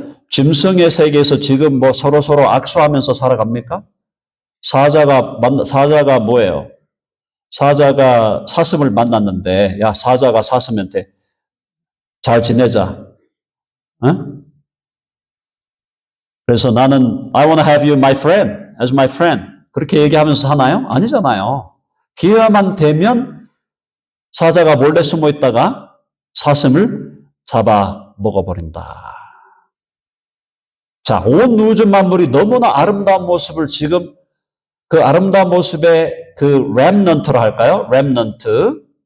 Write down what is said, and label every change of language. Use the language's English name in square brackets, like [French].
[Korean] 짐승의 세계에서 지금 뭐 서로 악수하면서 살아갑니까? 사자가 뭐예요? 사자가 사슴을 만났는데 야 사자가 사슴한테 잘 지내자. 어? 그래서 나는 [English] I want to have you my friend, as my friend. [Korean] 그렇게 얘기하면서 하나요? 아니잖아요. 기회만 되면 사자가 몰래 숨어 있다가 사슴을 잡아 먹어버린다. 자, 온 우주 만물이 너무나 아름다운 모습을 지금 그 아름다운 모습의 그 렘넌트로 할까요? 렘넌트.